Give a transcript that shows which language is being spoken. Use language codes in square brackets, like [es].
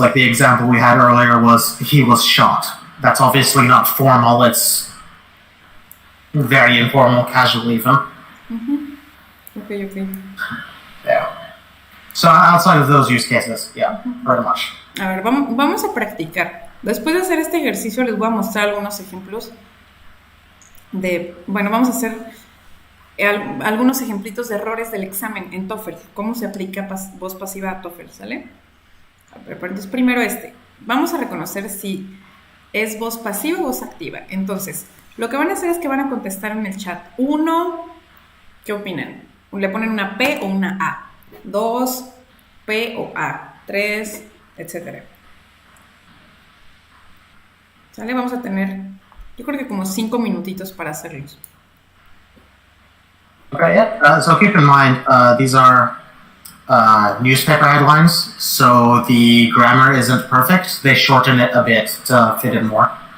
[en] Like the example we had earlier was, he was shot. That's obviously not formal, it's very informal, casual even. Okay. Yeah. So outside of those use cases, yeah, pretty much. [es] A ver, vamos a practicar. Después de hacer este ejercicio les voy a mostrar algunos ejemplos vamos a hacer algunos ejemplitos de errores del examen en TOEFL, cómo se aplica voz pasiva a TOEFL, ¿sale? A ver, entonces primero vamos a reconocer si es voz pasiva o voz activa. Entonces, lo que van a hacer es que van a contestar en el chat. 1, ¿qué opinan? Le ponen una P o una A. 2, P o A. 3, etcétera. ¿Sale? Vamos a tener, yo creo que como 5 minutitos para hacerlos. [en] Okay, yeah. So keep in mind, these are newspaper headlines, so the grammar isn't perfect. They shorten it a bit to fit in more.